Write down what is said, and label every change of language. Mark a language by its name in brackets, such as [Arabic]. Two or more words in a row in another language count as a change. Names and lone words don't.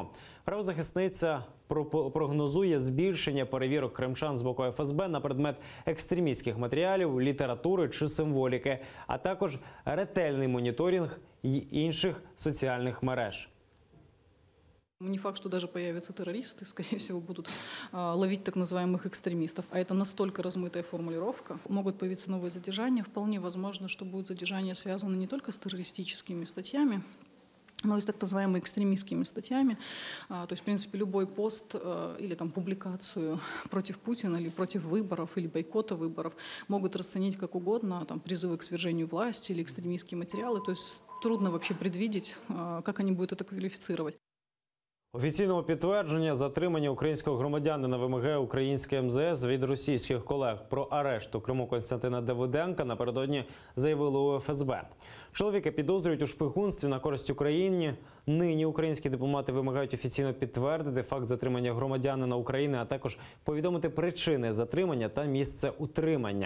[Ukrainian] Правозахисниця прогнозує збільшення перевірок кримчан з боку ФСБ на предмет екстремістських матеріалів, літератури чи символіки, а також ретельний моніторинг інших соціальних мереж. [Russian] Не факт, что даже появятся террористы, скорее всего, будут ловить так называемых экстремистов. А это настолько размытая формулировка. Могут появиться новые задержания. Вполне возможно, что будут задержания связаны не только с террористическими статьями, но и с так называемыми экстремистскими статьями. То есть, в принципе, любой пост или там публикацию против Путина или против выборов или бойкота выборов могут расценить как угодно, там, призывы к свержению власти или экстремистские материалы. То есть трудно вообще предвидеть, как они будут это квалифицировать. [Ukrainian] Офіційного підтвердження затримання українського громадянина вимагає українське МЗС від російських колег. Про арешт у Криму Костянтина Давиденка напередодні заявили у ФСБ. Чоловіка підозрюють у шпигунстві на користь Україні. Нині українські дипломати вимагають офіційно підтвердити факт затримання громадянина України, а також повідомити причини затримання та місце утримання.